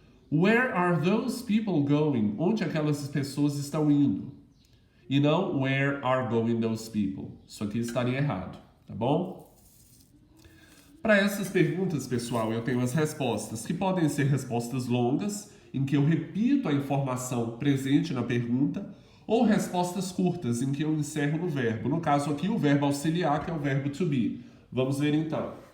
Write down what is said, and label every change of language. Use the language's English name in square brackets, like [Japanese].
[English] Where are those people going? [Portuguese] Onde aquelas pessoas estão indo? E não [English] where are going those people. [Portuguese] Isso aqui estaria errado, tá bom? Para essas perguntas, pessoal, eu tenho as respostas, que podem ser respostas longas, em que eu repito a informação presente na pergunta, ou respostas curtas, em que eu encerro no verbo. No caso aqui, o verbo auxiliar, que é o verbo to be. Vamos ver então.